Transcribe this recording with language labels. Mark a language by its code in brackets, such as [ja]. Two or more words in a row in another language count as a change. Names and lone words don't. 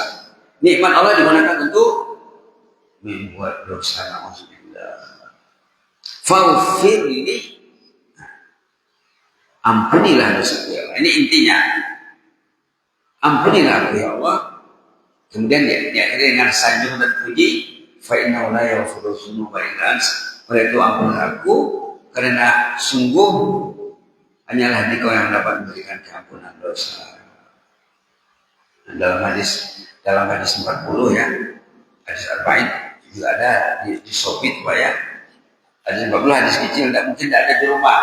[id] Nikmat Allah digunakan untuk membuat dosa. [ar] نعوذ بالله. فاغفر لي. [id] Ampunilah dosaku ya Allah. Ini intinya. Ampunilah aku ya Allah. Kemudian diakhiri dengan sanjung dan puji. [ar] فإنه لا يغفر الذنوب إلا أنت. [id] Oleh itu ampunilah aku karena sungguh hanyalah Engkau yang dapat memberikan keampunan dosa. Nah, dalam hadis 40 ya. Hadis arba'in juga ada di Sopit Pak ya. Hadis 40 hadis kecil mungkin tidak ada di rumah.